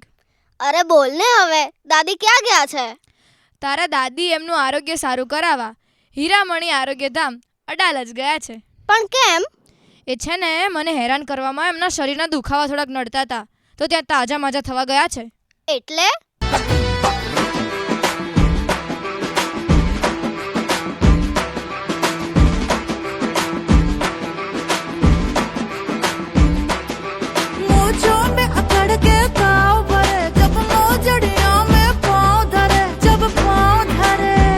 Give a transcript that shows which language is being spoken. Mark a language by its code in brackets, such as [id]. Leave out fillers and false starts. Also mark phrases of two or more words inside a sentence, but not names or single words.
[gu] અરે બોલ ને હવે, દાદી ક્યાં ગયા છે? તારા દાદી એમનું આરોગ્ય સારું કરાવવા હીરામણી આરોગ્ય ધામ અડાલજ ગયા છે. પણ કેમ? એ છે ને મને હેરાન કરવામાં એમના શરીરના દુખાવા થોડાક નડતા હતા તો ત્યાં તાજા માજા થવા ગયા છે. એટલે [hi] मोजों में अकड़ के घाव भरे जब मोजड़ियों में पाँव धरे जब पाँव धरे